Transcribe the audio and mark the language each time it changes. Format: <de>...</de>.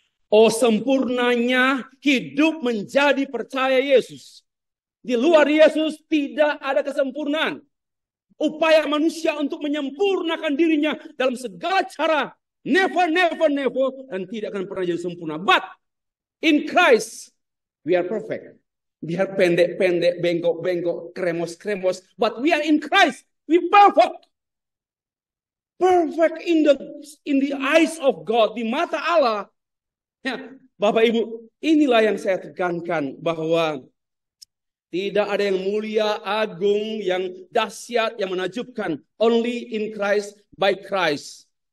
<id>Oh sempurnanya hidup menjadi percaya Yesus. Di luar Yesus tidak ada kesempurnaan. Upaya manusia untuk menyempurnakan dirinya dalam segala cara</id> <en>Never, never, never.</en> <id>Dan tidak akan pernah jadi sempurna.</id> <en>But in Christ, we are perfect.</en> <id>Biar pendek-pendek, bengkok-bengkok, kremos-kremos.</id> <en>But we are in Christ. We perfect. Perfect in the eyes of God.</en> <id>Di mata Allah. Ya, Bapak Ibu, inilah yang saya tekankan. Bahwa tidak ada yang mulia, agung, yang dahsyat, yang menakjubkan.</id> <en>Only in Christ, by Christ.</en>